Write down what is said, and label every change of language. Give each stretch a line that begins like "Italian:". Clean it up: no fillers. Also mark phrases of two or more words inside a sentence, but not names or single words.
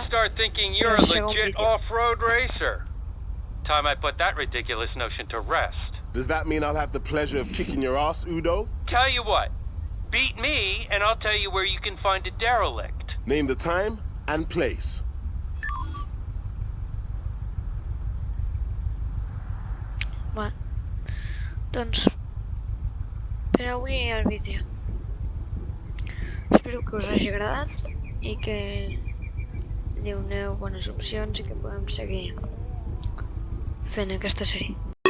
English: might start thinking you're a legit off-road racer. Time I put that ridiculous notion to rest. Does that mean I'll have the pleasure of kicking your ass, Udo? Tell you what, beat me and I'll tell you where you can find a derelict. Name the time and place.
Catalan: Va. Doncs, per avui el vídeo. Espero que us hagi agradat i que li doneu bones opcions i que podem seguir fent aquesta sèrie.